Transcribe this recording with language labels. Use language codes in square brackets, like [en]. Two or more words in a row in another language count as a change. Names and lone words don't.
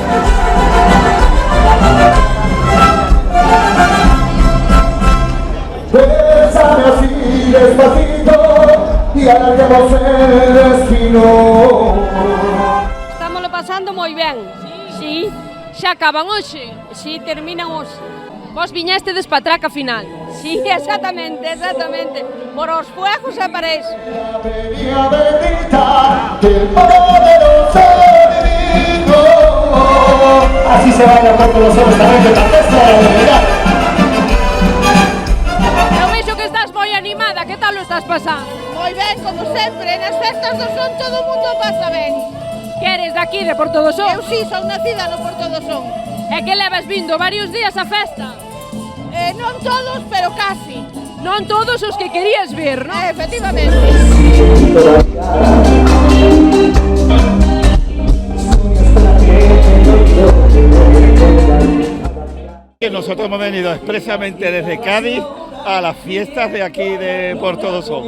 [es] Bésame así despacito y alarguemos el destino. [gl] Estámoslo pasando moi ben. Sí, xa acaban hoxe. Sí, terminan hoxe. Vos viñestes pa traca final. Sí, exactamente. Por os fuegos e para eso. [es] Bebida bendita del poderoso divino. Así se baila por todos los hombres también de la fiesta de la humanidad. [gl] Eu vexo que estás moi animada, que tal lo estás pasando? Moi ben, como sempre, nas festas do Son todo o mundo pasa ben. Que eres daqui de Porto do Son? Eu sí, son nacida no Porto do Son. E que levas vindo varios días a festa? Non todos, pero casi. Non todos os que querías ver, non? Efectivamente. [es] Nosotros hemos venido expresamente desde Cádiz a las fiestas de aquí de Porto do Son.